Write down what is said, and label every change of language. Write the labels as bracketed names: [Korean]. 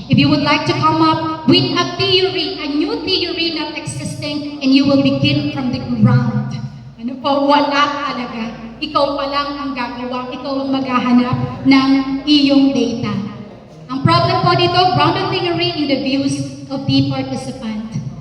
[English] If you would like to come up with a theory, a new theory not existing, and you will begin from the ground. [Filipino] Wala talaga. Ikaw pa lang ang gagawa, ikaw ang maghahanap ng iyong data. Ang problem po dito, [English] grounded theory in the views of the participant.